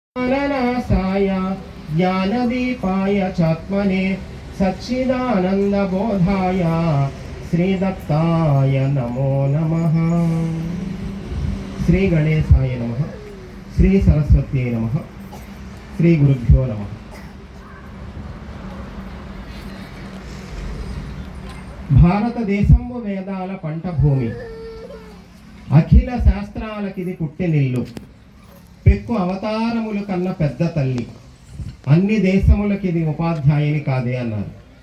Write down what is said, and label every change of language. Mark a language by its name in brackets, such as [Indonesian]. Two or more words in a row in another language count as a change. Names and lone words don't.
[Sanskrit] ज्ञाननाशाय ज्ञानदीपाय चात्मने सच्चिदानन्दबोधाय श्रीदत्ताय नमो नमः। श्री गणेशाय नमः। श्री सरस्वत्यै नमः। श्री गुरुभ्यो नमः। [Telugu] భారతదేశంలో వేదాల పంట భూమి, అఖిల శాస్త్రాలకిది పుట్టినిల్లు, పెక్కు అవతారముల కన్న పెద్ద తల్లి, అన్ని దేశములకిది ఉపాధ్యాయుని కాదే అన్నారు.